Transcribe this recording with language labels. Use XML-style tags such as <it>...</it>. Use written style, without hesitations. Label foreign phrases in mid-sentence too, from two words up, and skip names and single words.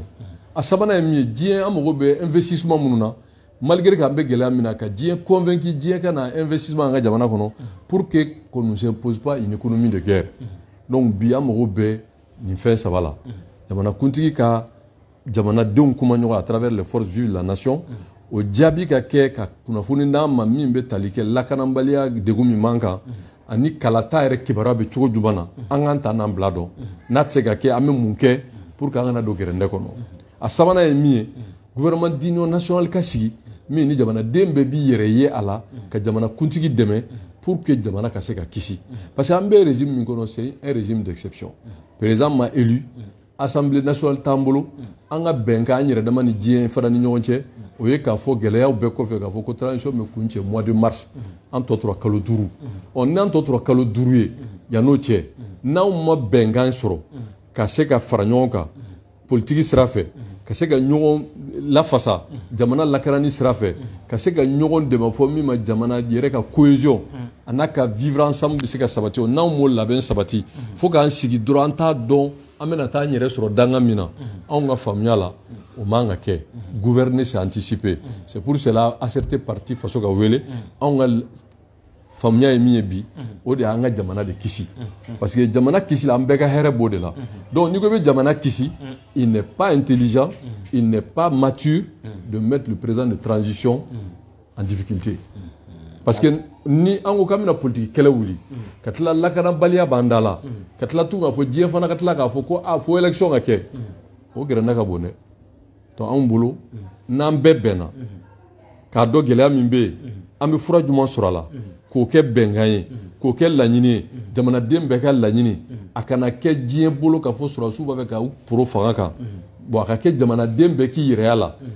<bm>A sabanan ye min ye diɲɛ an mago bɛ investissement minnu na malgré k'an bɛ gɛlɛya min na ka diɲɛ convaincu diɲɛ ka na investissement an ka jamana kɔnɔ</bm> <fr>pour que qu'on ne s'impose pas une économie de guerre.</fr> <bm>Donc bi an mago bɛ nin fɛn saba la jamanakuntigi ka jamanadenw kumaɲɔgɔn</bm> <fr>à travers les forces vives de la nation</fr> <bm>o jaabi ka kɛ ka kunnafoni d'an ma min bɛ tali kɛ lakanabaliya degun min b'an kan ani kalata yɛrɛ kibaruya bɛ cogo jumɛn na an k'an ta n'an bila dɔn n'a tɛ se ka kɛ an bɛ mun kɛ</bm> <fr>pour que</fr> <bm>an kana don gɛrɛndɛ kɔnɔ. A sabanan ye min ye</bm> <fr>gouvernement d'union nationale</fr> <bm>ka sigi min ni jamanaden bɛɛ b'i yɛrɛ ye a la ka jamanakuntigi dɛmɛ</bm> <fr>pour que</fr> <bm>jamana ka se ka kisi</bm> <fr>parce que</fr> <bm>an bɛ régime min kɔnɔ</bm> <fr>c'est un régime d'exception.</fr> <bm>Président ma élu</bm> <fr>assemblée nationale</fr> <bm>t'an bolo an ka bɛnkan an yɛrɛ dama ni diɲɛ fana ni ɲɔgɔn cɛ o ye k'a fɔ gɛlɛyaw bɛɛ kɔfɛ k'a fɔ ko transition bɛ kun cɛ</bm> <fr>mois de mars</fr> <bm>an tɔ tora kalo 5 n'an tɔ tora kalo 5 ye yan'o cɛ n'anw ma bɛnkan sɔrɔ ka se ka fara ɲɔgɔn kan politique sira fɛ ka se ka ɲɔgɔn lafasa jamana lakarani sira fɛ ka se ka ɲɔgɔn dɛmɛ fɔ min ma jamana yɛrɛ ka cohésion a n'a ka</bm> <fr>vivre ensemble</fr> <bm>bɛ se ka sabati n'anw m'o labɛn sabati fo k'an sigi dɔrɔn an t'a dɔn an bɛna taa an yɛrɛ sɔrɔ danga min na anw ka faamuya la o man ka kɛ</bm> <fr>gouverner c'est anticiper c'est pour cela</fr> <bm>ACT parti faso ka wele anw ka faamuya ye min ye bi o de y'an ka jamana de kisi</bm> <fr>parce que</fr> <bm>jamana kisi la an bɛɛ ka hɛrɛ b'o de la donc n'i ko i bɛ jamana kisi</bm> <fr>il n'est pas intelligent il n'est pas mature de mettre le président de transition en difficulté parce que</fr> <bm>ni an ko k'an bɛna politique kɛlɛ wuli ka tila lakanabaliya b'an da la ka tila tun k'a fɔ diɲɛ fana ka tila k'a fɔ ko fo élection ka kɛ o gɛrɛnda ka bon dɛ donc anw bolo n'an bɛɛ bɛnna k'a dɔn gɛlɛya min bɛ yen an bɛ fura jumɛn sɔrɔ a la k'o kɛ bɛnkan ye k'o kɛ laɲini ye jamanaden bɛɛ ka laɲini a kana kɛ diɲɛ bolo k'a fɔ sɔrɔdasiw b'a fɛ ka poro fanga kan bon a ka kɛ jamanaden bɛɛ k'i yɛrɛya la</bm>